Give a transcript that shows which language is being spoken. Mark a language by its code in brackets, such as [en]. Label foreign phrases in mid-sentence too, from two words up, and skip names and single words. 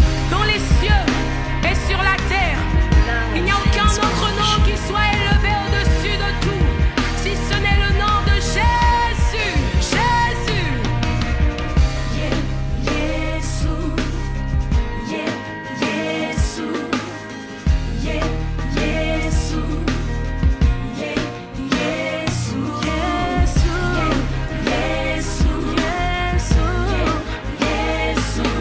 [fr] Dans les cieux et sur la terre, il n'y a aucun autre nom qui soit élevé au-dessus de tout, si ce n'est le nom de Jésus. Jésus. [rw] Yeah, Yesu. Yeah, Yesu. Yeah, Yesu. Yeah, Yesu. Yesu. Yeah, Yesu. Yesu. Yesu.